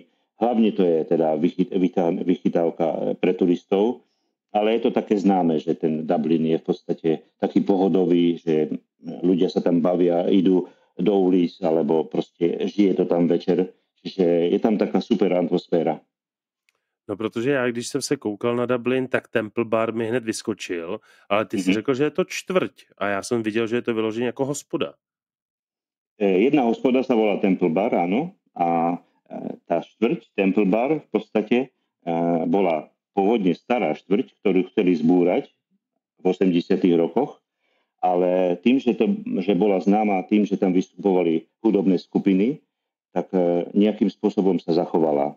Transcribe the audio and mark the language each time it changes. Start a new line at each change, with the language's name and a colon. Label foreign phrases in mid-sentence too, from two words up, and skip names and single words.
Slovak: Hlavne to je teda vychytávka pre turistov, ale je to také známe, že ten Dublin je v podstate taký pohodový, že ľudia sa tam bavia, idú do ulic, alebo proste žije to tam večer. Čiže je tam taká super atmosféra.
Czech: No, protože já, když jsem se koukal na Dublin, tak Temple Bar mi hned vyskočil, ale ty si řekl, že je to čtvrť a já jsem viděl, že je to vyloženě jako hospoda.
Slovak: Jedna hospoda sa volá Temple Bar, áno, a tá štvrť Temple Bar v podstate bola pôvodne stará štvrť, ktorú chceli zbúrať v 80. rokoch, ale tým, že bola známa tým, že tam vystupovali hudobné skupiny, tak nejakým spôsobom sa zachovala.